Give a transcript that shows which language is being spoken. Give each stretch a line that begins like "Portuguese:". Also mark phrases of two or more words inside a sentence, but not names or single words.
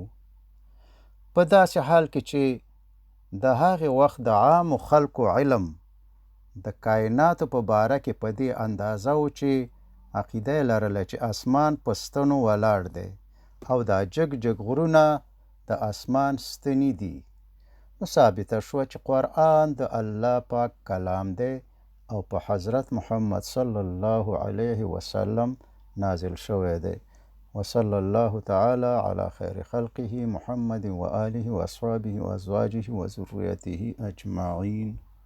Pashto: په داسې حال کې چې د هغې وخت د عامو خلکو علم د کائناتو په باره کې په دې اندازه و چې عقیده یې لرله چې اسمان په ستنو ولاړ دی او دا جګ غرونه د اسمان ستنې دي، نو ثابته شوه چې قرآن د الله پاک کلام دی او په حضرت محمد
Arabic: صلی الله علیه وسلم
Pashto: نازل شوی دی.
Arabic: وصلی الله تعالی علی خیر خلقه محمد و آله و اصحابه و ازواجه و ذریته اجمعین.